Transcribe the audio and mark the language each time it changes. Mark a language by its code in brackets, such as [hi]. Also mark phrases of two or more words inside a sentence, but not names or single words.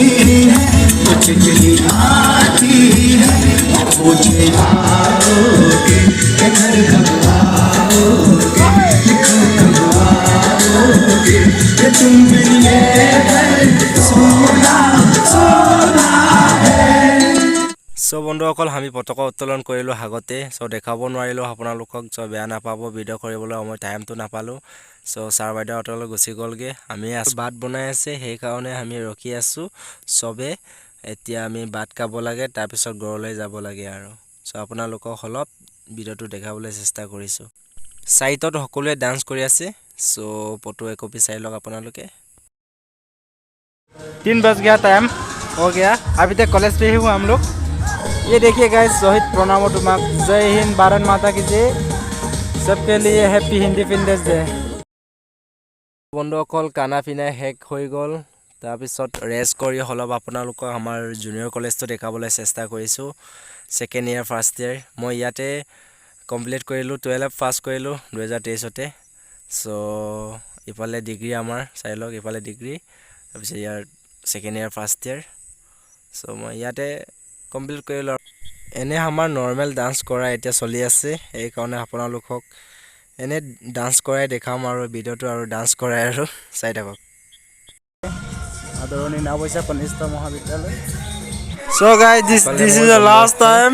[hi] है, कुछ चली आती है मुझे आओगे घर कब आओगे, कब आओगे तुम बिन ये सोना सोना है। [as] চ' বন্ধুসকল, আমি পতাকা উত্তোলন কৰিলোঁ আগতে। চ' দেখাব নোৱাৰিলোঁ আপোনালোকক, চ' বেয়া নাপাব, ভিডিঅ' কৰিবলৈ মই টাইমটো নাপালোঁ। চ' ছাৰ বাইদেউহঁতলৈ গুচি গ'লগৈ। আমি ভাত বনাই আছে, সেইকাৰণে আমি ৰখি আছোঁ চবে। এতিয়া আমি ভাত খাব লাগে, তাৰপিছত ঘৰলৈ যাব লাগে আৰু। চ' আপোনালোকক অলপ ভিডিঅ'টো দেখাবলৈ চেষ্টা কৰিছোঁ। ছাইটত সকলোৱে ডান্স কৰি আছে। চ' ফটো একপি চাই লওক আপোনালোকে। [hi] 3 बज गया, टाइम हो गया। अभी तक कॉलेज पे ही हूँ हम लोग। ये देखिए गाइस, शहीद प्रणाम तुम्हाक। जय हिंद, भारत माता की जय। सबके लिए [en] Happy Independence Day. [as] বন্ধুসকল, [hi] खाना पीना [as] শেষ হৈ গ'ল। তাৰপিছত ৰেষ্ট কৰি অলপ আপোনালোকক আমাৰ জুনিয়ৰ কলেজটো দেখাবলৈ চেষ্টা কৰিছোঁ। [en] second year first year [as] মই ইয়াতে কমপ্লিট কৰিলোঁ। 12 পাছ কৰিলোঁ 2023তে। চ' ইফালে ডিগ্ৰী আমাৰ চাই লওক, ইফালে ডিগ্ৰী, তাৰপিছত ইয়াৰ [en] second year first year. [as] চ' মই ইয়াতে কমপ্লিট কৰিলোঁ। এনে আমাৰ [en] normal dance [as] কৰা এতিয়া চলি আছে, সেইকাৰণে আপোনালোকক এনে ডান্স কৰাই দেখাম আৰু ভিডিঅ'টো আৰু ডান্স কৰাই আৰু চাই থাকক। আদৰণি নাওপইচা কনিষ্ঠ মহাবিদ্যালয়। [en] So guys, this is the last time.